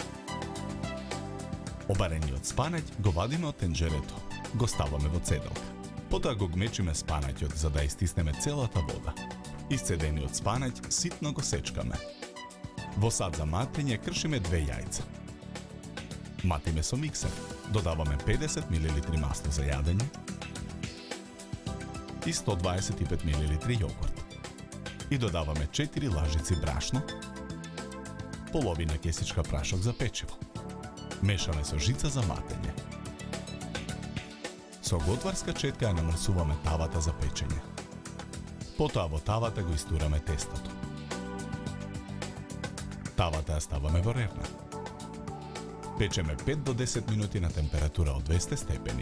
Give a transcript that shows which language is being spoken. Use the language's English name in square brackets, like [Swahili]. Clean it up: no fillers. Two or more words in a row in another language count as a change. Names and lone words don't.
[Macedonian] Обарениот спанаќ го вадиме од тенџерето, го ставаме во цедалка. Потоа го гмечиме спанаќот за да истиснеме целата вода. Исцедениот спанаќ ситно го сечкаме. Во сад за матење кршиме 2 јајца. Mati meso mikser. Dodavаме 50 ml maslo za jadenje i 125 ml jogurt. I dodavаме 4 lažici brašno, polovina kesička prašak za pečivo. Mešame so žica za matenje. Со готварска четка ја намрсуваме тавата за печење. Потоа во тавата го истураме тестото. Тавата ја ставаме во ревна. Печеме 5 до 10 минути на температура од 200 степени.